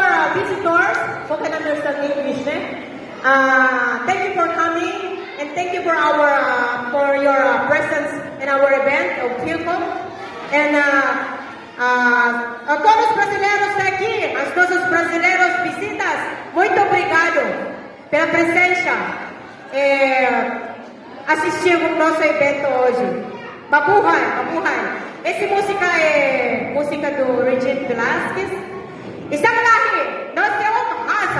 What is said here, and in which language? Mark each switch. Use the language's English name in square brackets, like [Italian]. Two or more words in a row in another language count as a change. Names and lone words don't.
[English] visitors who can understand English, thank you for coming and thank you for your presence in our event of Philcom. [Portuguese] And a todos os brasileiros aqui, aos nossos brasileiros visitas, muito obrigado pela presença assistir o nosso evento hoje. [Filipino] Mabuhay, mabuhay. [Portuguese] Essa música é música do Regine Velasquez. [Filipino] Isang lahi, [Portuguese] nós temos asa.